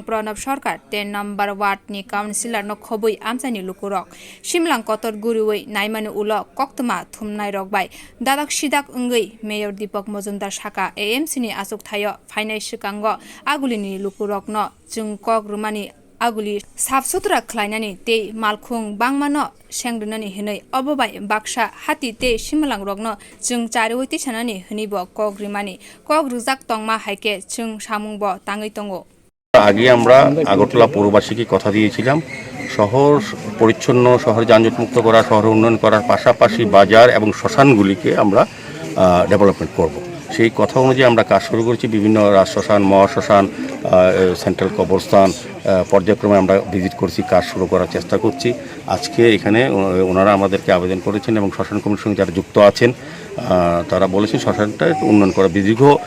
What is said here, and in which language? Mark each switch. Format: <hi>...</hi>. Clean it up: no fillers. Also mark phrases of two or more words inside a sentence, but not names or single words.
<trp>Pranab Sarkar 10 number ward ni councillor no khobui amsani lukurok simlang kotor guruwei naimanu ulo koktuma thumnai rokbai dadak sidak ungui Mayor Deepak Mojumdar Saka AMC ni asuk thayo phainai sikango agulini lukurok no jungkok rumani aguli safsutra khlainani te malkhung bangmano sengdunani hinai obobai baksa hati te simlang rokno jung charwiti sanani hinibo kogrimani kogrujak tongma haike jung samungbo tangui tongo</trp> <bn>আগে আমরা আগরতলা পৌরবাসীকে কথা দিয়েছিলাম শহর পরিচ্ছন্ন শহর যানজটমুক্ত করা শহর উন্নয়ন করার পাশাপাশি বাজার এবং শ্মশানগুলিকে আমরা ডেভেলপমেন্ট করব সেই কথা অনুযায়ী আমরা কাজ শুরু করেছি বিভিন্ন রাজশ্মশান মহাশ্মশান সেন্ট্রাল কবরস্থান পর্যায়ক্রমে আমরা ভিজিট করছি কাজ শুরু করার চেষ্টা করছি আজকে এখানে ওনারা আমাদেরকে আবেদন করেছেন এবং শ্মশান কমিটির সঙ্গে যারা যুক্ত আছেন তারা বলেছেন শ্মশানটা উন্নয়ন করা দীর্ঘ</bn>